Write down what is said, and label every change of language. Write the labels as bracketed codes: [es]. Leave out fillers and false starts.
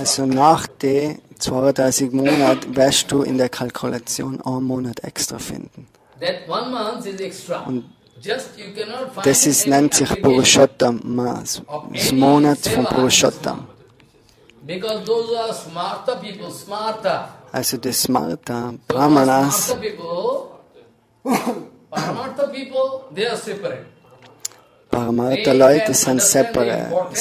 [de] Also nach den 32 Monaten wirst du in der Kalkulation einen Monat extra finden. [en] That 1 month is extra. [de] Und [en] just you cannot find [de] das nennt sich Purushottama, das Monat von Purushottama. [en] Because those are smarta people, smarta. [de] Also die Smarta, Brahmanas, [en] Paramartha people, they are separate. [de] Paramartha-Leute sind separat.